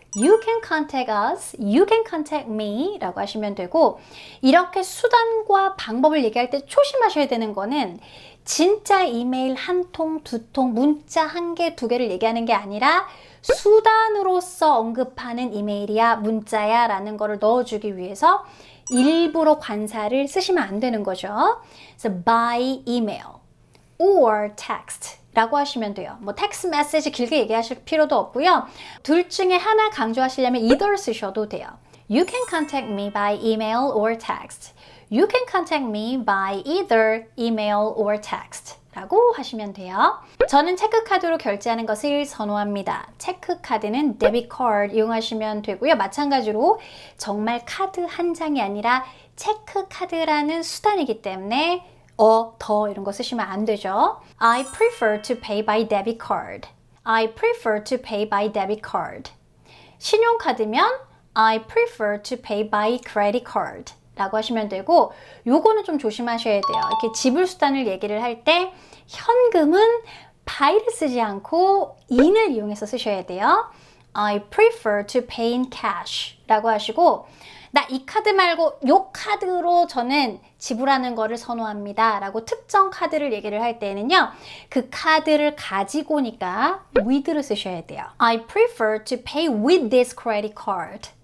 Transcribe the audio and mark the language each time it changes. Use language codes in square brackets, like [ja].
[en] You can contact us, you can contact me [ko] 라고 하시면 되고 이렇게 수단과 방법을 얘기할 때 조심하셔야 되는 거는 진짜 이메일 한 통, 두 통, 문자 한 개, 두 개를 얘기하는 게 아니라 수단으로서 언급하는 이메일이야, 문자야 라는 거를 넣어주기 위해서 일부러 관사를 쓰시면 안 되는 거죠. 그래서 [en] by email or text [ko] 라고 하시면 돼요. 뭐 텍스트 메시지 길게 얘기하실 필요도 없고요. 둘 중에 하나 강조하시려면 either 쓰셔도 돼요. [en] You can contact me by email or text. You can contact me by either email or text [ko] 라고 하시면 돼요. 저는 체크카드로 결제하는 것을 선호합니다. 체크카드는 데비트 카드 이용하시면 되고요. 마찬가지로 정말 카드 한 장이 아니라 체크카드라는 수단이기 때문에 더 이런 거 쓰시면 안 되죠. [en] I prefer to pay by debit card. I prefer to pay by debit card. [ko] 신용카드면 [en] I prefer to pay by credit card [ko] 라고 하시면 되고 요거는 좀 조심하셔야 돼요. 이렇게 지불 수단을 얘기를 할 때 현금은 by를 쓰지 않고 in을 이용해서 쓰셔야 돼요. [en] I prefer to pay in cash [ko] 라고 하시고 나 이 카드 말고 요 카드로 저는 지불하는 거를 선호합니다 라고 특정 카드를 얘기를 할 때는요 그 카드를 가지고니까 with를 쓰셔야 돼요. [en] I prefer to pay with this credit card